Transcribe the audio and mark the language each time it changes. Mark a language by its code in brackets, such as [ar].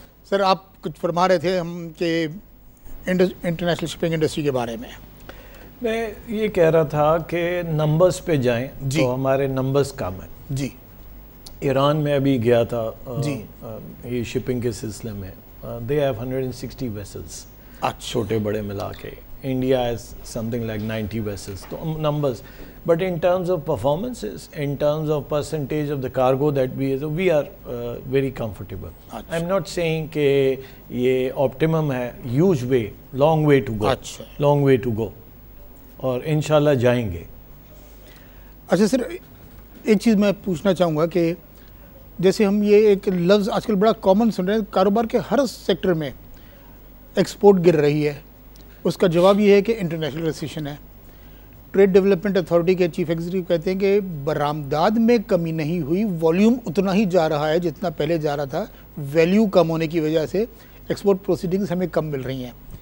[ur] سر, آپ کچھ فرما رہے تھے ہم کہ انٹرنیشنل شپنگ انڈسٹری کے بارے میں. میں یہ کہہ رہا تھا کہ نمبرز پہ جائیں تو ہمارے نمبرز کم ہیں. جی, ایران میں ابھی گیا تھا یہ شپنگ کے سلسلے میں, [en] They have 160 vessels. [ur] چھوٹے بڑے ملا کے. [en] India is something like 90 vessels, so numbers. But in terms of performances, in terms of percentage of the cargo that we are very comfortable. I'm not saying [ur] کہ یہ optimum ہے, [en] huge way, long way to go, long way to go. [ur] اور انشاءاللہ جائیں گے. اچھا سر, ایک چیز میں پوچھنا چاہوں گا کہ جیسے ہم یہ ایک لفظ آج کل بڑا کامن سن رہے ہیں, کاروبار کے ہر سیکٹر میں ایکسپورٹ گر رہی ہے, اس کا جواب یہ ہے کہ انٹرنیشنل ریسیشن ہے. ٹریڈ ڈیولپمنٹ اتھارٹی کے چیف ایگزیکٹو کہتے ہیں کہ برآمدات میں کمی نہیں ہوئی, والیوم اتنا ہی جا رہا ہے جتنا پہلے جا رہا تھا, ویلیو کم ہونے کی وجہ سے ایکسپورٹ پروسیڈنگز ہمیں کم مل رہی ہیں.